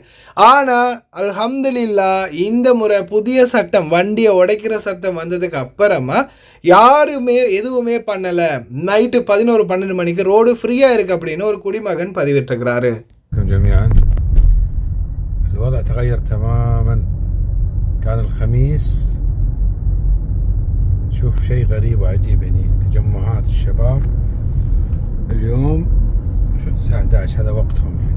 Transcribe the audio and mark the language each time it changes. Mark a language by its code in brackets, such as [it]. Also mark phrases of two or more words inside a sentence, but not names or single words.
[ta] ஆனால் அல்ஹம்துலில்லாஹ் இந்த முறை புதிய சட்டம், வண்டியை உடைக்கிற சட்டம் வந்ததுக்கு அப்புறமா யாருமே எதுவுமே பண்ணலை. நைட்டு 11-12 மணிக்கு ரோடு ஃப்ரீயாக இருக்குது அப்படின்னு ஒரு குடிமகன் பதிவிட்டிருக்கிறாரு. [ar] الوضع تغير تماما. كان الخميس نشوف شيء غريب وعجيب، يعني تجمعات الشباب. اليوم الساعة 11 هذا وقتهم يعني.